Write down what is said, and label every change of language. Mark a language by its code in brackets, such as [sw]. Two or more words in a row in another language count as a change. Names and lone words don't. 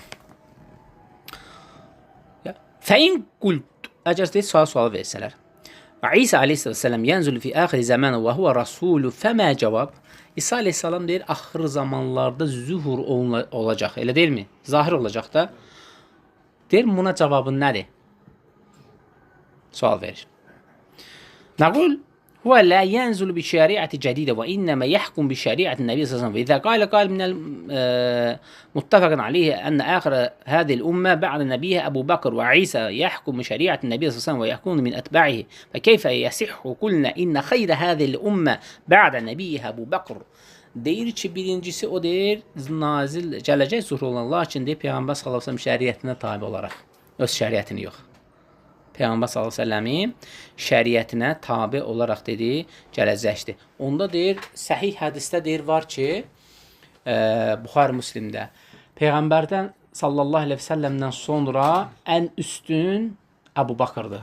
[ar] فإن قلت, [az] əgər deyil, sual versələr. [ar] وعيسى عليه السلام ينزل في آخر الزمان وهو رسول فما الجواب. [az] İsa aleyhissalam deyir, axır zamanlarda zühur olacaq, elə deyilmi? Zahir olacaq da. Deyir, buna cavabın nədir? Sual verir. [ar] نقول هو لا ينزل بشريعة جديدة وإنما يحكم بشريعة النبي صلى الله عليه وسلم. وإذا قال من المتفق عليه أن آخر هذه الأمة بعد نبيها أبو بكر وعيسى يحكم بشريعة النبي صلى الله عليه وسلم ويكون من أتباعه فكيف يصح قلنا إن خير هذه الأمة بعد نبيها أبو بكر. [az] Deyir ki, birincisi o deyir, nazil gələcək zuhur olan, lakin deyir, Peyğəmbər [ar] صلى الله عليه وسلم [az] şəriətinə tabe olaraq, öz şəriətini yox. Peyğəmbər [ar] صلى الله عليه وسلم [az] şəriətinə tabe olaraq dedi, gələcəkdir. Onda deyir, səhih hədisdə deyir var ki, Buxari Müslimdə, Peyğəmbərdən [ar] صلى الله عليه وسلم [az] sonra ən üstün Əbu Bakırdır.